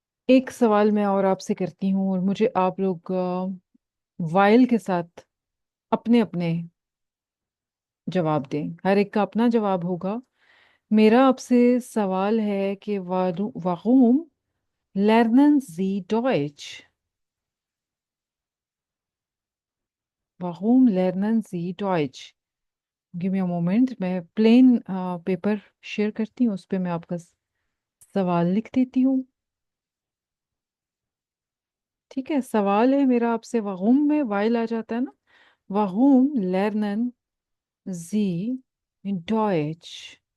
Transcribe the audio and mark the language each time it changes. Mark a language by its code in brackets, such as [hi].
[hi] एक सवाल मैं और आपसे करती हूँ, और मुझे आप लोग वाइल के साथ अपने अपने जवाब दें। हर एक का अपना जवाब होगा। मेरा आपसे सवाल है कि [de] वारूम lernen Sie Deutsch? Warum lernen Sie Deutsch? [en] give me a moment, [hi] मैं प्लेन पेपर शेयर करती हूँ, उस पे मैं आपका सवाल लिख देती हूँ। ठीक है, सवाल है मेरा आपसे, वारूम में वाइल आ जाता है ना, [de] वारूम lernen Sie Deutsch?